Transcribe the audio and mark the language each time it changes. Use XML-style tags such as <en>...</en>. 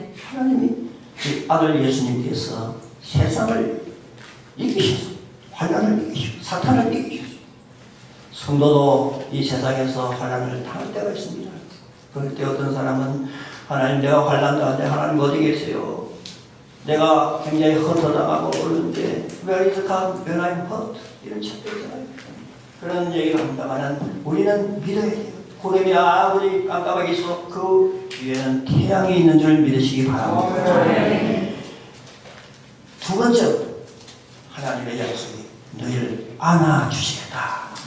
<ko>하나님이 그 아들 예수님께서 세상을 이기셔서 환난을 이기시고 사탄을 이기셔서 성도도 이 세상에서 환난을 당할 때가 있습니다. 그럴 때 어떤 사람은 하나님 내가 환난 당할 때 하나님 어디 계세요? 내가 굉장히 헛허당하고 그러는데</ko> <en>Where is God when I'm hurt?</en> <ko>이런 책도 있잖아요. 그런 얘기를 합니다만 우리는 믿어야 돼요. 구름이 아무리 깜깜하게 있어 그 뒤에는 태양이 있는 줄 믿으시기 바랍니다. 두 번째 하나님의 약속이 너희를 안아주시겠다.</ko>